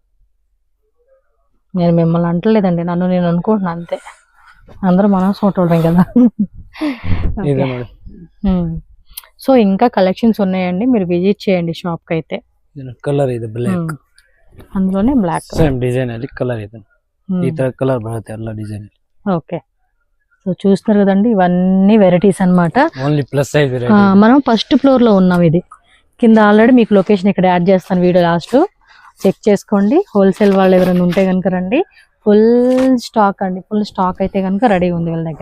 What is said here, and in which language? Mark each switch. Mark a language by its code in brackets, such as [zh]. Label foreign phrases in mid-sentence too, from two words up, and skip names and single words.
[te] నేను మిమ్మల్ని అంటలేదండి, నన్ను నేను అనుకుంటున్నాను అంతే. అందరూ మనం చూడటం కదా. సో ఇంకా కలెక్షన్స్ ఉన్నాయండి, మీరు [en] విజిట్ చేయండి షాప్కి [te] అయితే. కలర్ ఇది బ్లాక్. అందులోనే బ్లాక్. [kn] ಸೇಮ್ ಡಿಸೈನ್ ಅಲ್ಲಿ ಕಲರ್ ಇದೆ ಈ ತರ ಕಲರ್ ಬರುತ್ತೆ ಎಲ್ಲ ಡಿಸೈನ್. [te] ఓకే, సో చూస్తున్నారు కదండి, ఇవన్నీ వెరైటీస్ అన్నమాట. [en] only plus size [te] మనం [en] first floor [te] లో ఉన్నాం. ఇది కింద ఆల్రెడీ మీకు లొకేషన్ ఇక్కడ యాడ్ చేస్తాను [en] video last, [te] చెక్ చేసుకోండి. హోల్సేల్ వాళ్ళు ఎవరైనా ఉంటే కనుక రండి. [en] full stock [te] అండి, [en] full stock [te] అయితే కనుక రెడీ ఉంది వీళ్ళ దగ్గర.